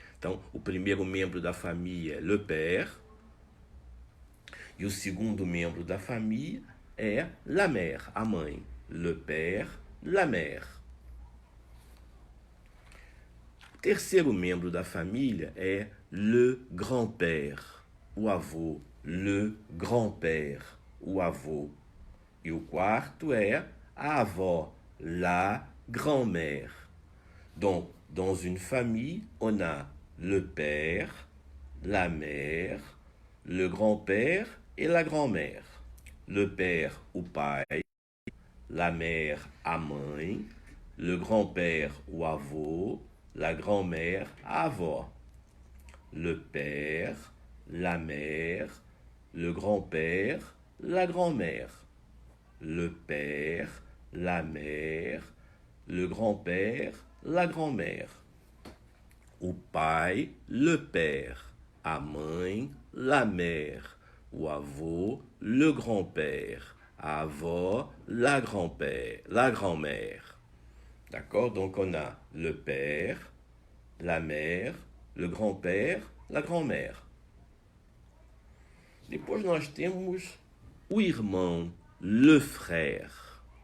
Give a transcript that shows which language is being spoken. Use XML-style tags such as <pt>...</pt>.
<pt>Então, o primeiro membro da família é</pt> <fr>le père,</fr> <pt>e o segundo membro da família é</pt> <fr>la mère,</fr> <pt>a mãe.</pt> <fr>Le père, la mère.</fr> <pt>O terceiro membro da família é</pt> <fr>le grand-père,</fr> <pt>o avô.</pt> <fr>Le grand-père,</fr> <pt>o avô. E o quarto est a avó,</pt> <fr>la grand-mère. Donc, dans une famille, on a le père, la mère, le grand-père et la grand-mère. Le père,</fr> <pt>o pai,</pt> <fr>la mère,</fr> <pt>a mãe,</pt> <fr>le grand-père,</fr> <pt>o avô,</pt> <fr>la grand-mère,</fr> <pt>a avó.</pt> <fr>Le père, la mère, le grand-père, la grand-mère. Le père, la mère, le grand-père, la grand-mère.</fr> <pt>O pai,</pt> <fr>le père.</fr> <pt>A mãe,</pt> <fr>la mère.</fr> <pt>O avô,</pt> <fr>le grand-père.</fr> <pt>A avó,</pt> <fr>la grand-père, la grand-mère. D'accord? Donc on a le père, la mère, le grand-père, la grand-mère.</fr> <pt>Depois nós temos o irmão,</pt> <fr>le frère.</fr>